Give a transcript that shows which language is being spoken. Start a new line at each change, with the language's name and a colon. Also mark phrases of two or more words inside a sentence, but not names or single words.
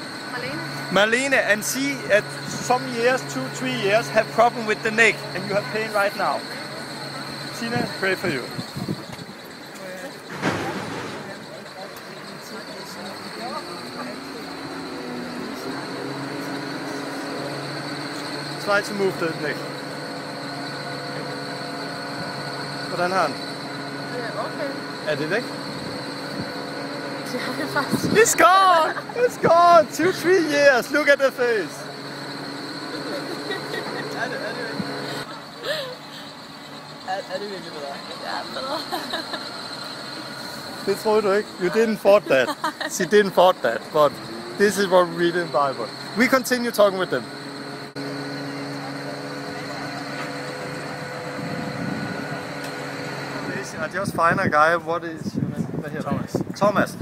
English: Marlene, and see at some years, 2-3 years, have problem with the neck and you have pain right now. Tina, pray for you. Try to move the neck.
Danish: Hvordan har han? Okay. Er det væk? Det har jeg faktisk.
English: It's gone! It's gone! 2-3 years! Look at the face!
Danish: Er det virkelig bedre? Ja, bedre. Det troede du ikke.
English: You didn't thought that. She didn't thought that, but this is what we read in the Bible. We continue talking with them. I just find a guy, what is your name? Thomas.